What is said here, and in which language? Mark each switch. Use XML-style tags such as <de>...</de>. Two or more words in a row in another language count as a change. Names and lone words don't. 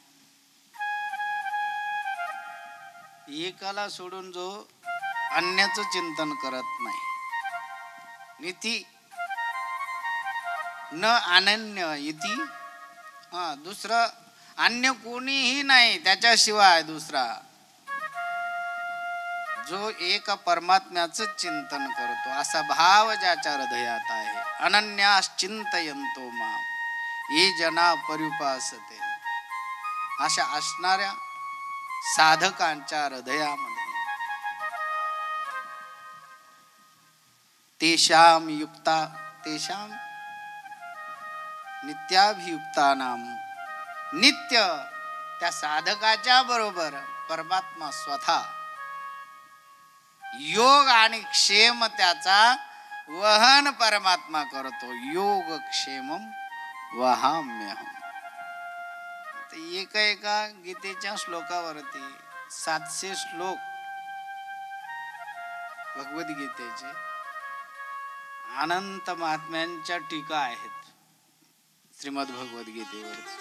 <mr>एकाला सोडून जो अन्याचं चिंतन करत नाही,</mr> <sa>नीती न अनन्य इति,</sa> <mr>दुसरं अन्य कोणीही नाही त्याच्याशिवाय दुसरा, जो एक परमात्म्याचं चिंतन करतो असा भाव ज्याच्या हृदयात आहे।</mr> <sa>अनन्याश्चिंतयन्तो मां ये जना पर्युपासते,</sa> <mr>अशा असणाऱ्या साधकांच्या हृदयामध्ये</mr> <sa>तेषाम युक्ता तेषाम नित्याभियुक्तानाम,</sa> <mr>नित्य त्या साधकाच्या बरोबर परमात्मा स्वतः योग आणि क्षेम त्याचा वहन परमात्मा करतो.</mr> <sa>योग क्षेमम वहाम्यहम.</sa> <mr>एका गीतेच्या श्लोकावरती 700 श्लोक भगवद्गीतेचे अनंत महात्म्यांच्या टीका आहेत श्रीमद भगवद्गीतेवर.</mr>